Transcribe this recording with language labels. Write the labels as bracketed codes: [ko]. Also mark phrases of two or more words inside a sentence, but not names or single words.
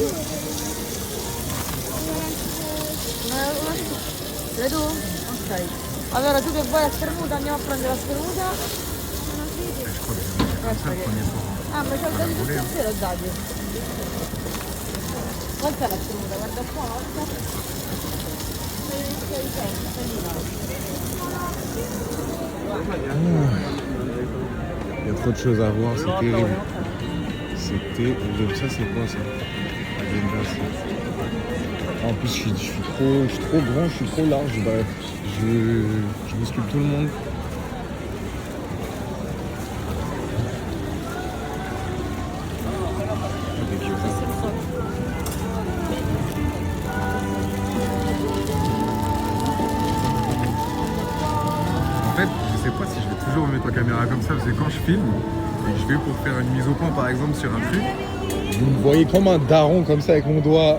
[it] Vedo? Ok. Allora tu che vuoi la spremuta? Andiamo a prendere la spremuta? [fr] Je crois que j'ai mangé comme ça le premier soir. [it] Ah, ma c'è il dato tutto intero, Dadio. Quant'è la spremuta? Guarda qua, guarda. 6 [fr] Il y a trop de choses à voir, c'est terrible. Ça c'est quoi ça? En plus je suis trop grand, je suis trop large, je bouscule tout le monde. En fait, je sais pas si je vais toujours mettre la caméra comme ça, parce que quand je filme et que je vais pour faire une mise au point par exemple sur un truc, vous me voyez comme un daron comme ça avec mon doigt.